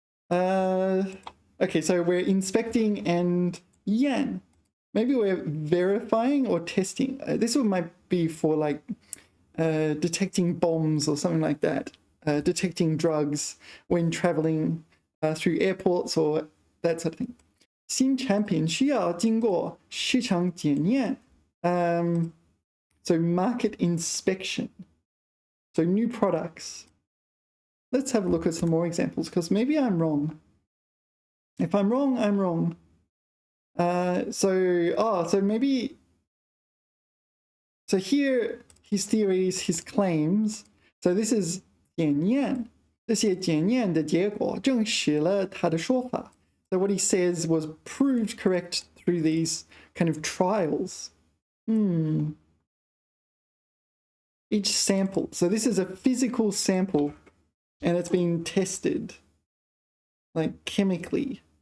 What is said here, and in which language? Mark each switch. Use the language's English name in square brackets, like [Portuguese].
[English] Okay, so we're inspecting and yan. Maybe we're verifying or testing. This one might be for like detecting bombs or something like that. Detecting drugs when traveling through airports or that sort of thing. [Chinese] 新产品需要经过市场检验. [English] So market inspection. So new products. Let's have a look at some more examples because maybe I'm wrong. If I'm wrong, I'm wrong. So maybe, so here his theories, his claims. So this is [Chinese] 检验，这些检验的结果证实了他的说法。 [English] So what he says was proved correct through these kind of trials. Each sample. So this is a physical sample and it's being tested like chemically.